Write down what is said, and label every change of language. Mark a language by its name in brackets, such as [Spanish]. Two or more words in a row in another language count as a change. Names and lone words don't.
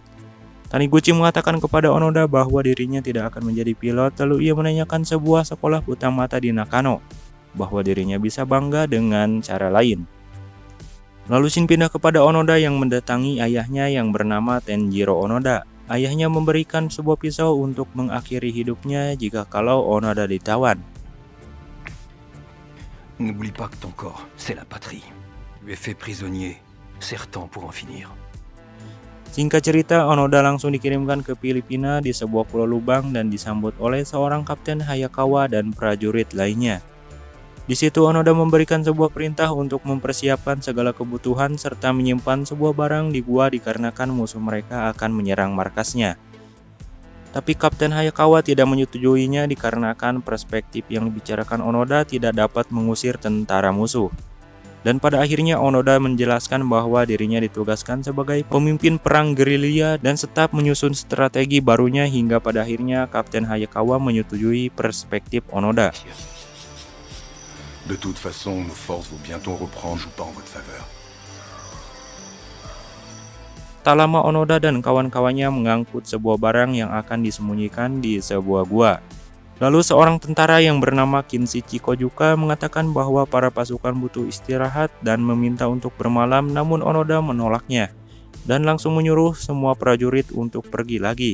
[Indonesian] Taniguchi mengatakan kepada Onoda bahwa dirinya tidak akan menjadi pilot, lalu ia menanyakan sebuah sekolah buta mata di Nakano, bahwa dirinya bisa bangga dengan cara lain. Lalu Shin pindah kepada Onoda yang mendatangi ayahnya yang bernama Tenjiro Onoda. Ayahnya memberikan sebuah pisau untuk mengakhiri hidupnya jika kalau Onoda ditawan. [French] N'oublie pas que ton corps, c'est la patrie. Tu es fait prisonnier, c'est temps pour en finir. [Indonesian] Singkat cerita, Onoda langsung dikirimkan ke Filipina di sebuah pulau lubang dan disambut oleh seorang Kapten Hayakawa dan prajurit lainnya. Di situ Onoda memberikan sebuah perintah untuk mempersiapkan segala kebutuhan serta menyimpan sebuah barang di gua dikarenakan musuh mereka akan menyerang markasnya. Tapi Kapten Hayakawa tidak menyetujuinya dikarenakan perspektif yang dibicarakan Onoda tidak dapat mengusir tentara musuh. Dan pada akhirnya Onoda menjelaskan bahwa dirinya ditugaskan sebagai pemimpin perang gerilya dan tetap menyusun strategi barunya hingga pada akhirnya Kapten Hayakawa menyetujui perspektif Onoda. [French] De toute façon, nos forces vont bientôt reprendre, joue pas en votre faveur. [Indonesian] Tak lama Onoda dan kawan-kawannya mengangkut sebuah barang yang akan disembunyikan di sebuah gua. Lalu seorang tentara yang bernama Kinshichi Kojuka mengatakan bahwa para pasukan butuh istirahat dan meminta untuk bermalam, namun Onoda menolaknya dan langsung menyuruh semua prajurit untuk pergi lagi.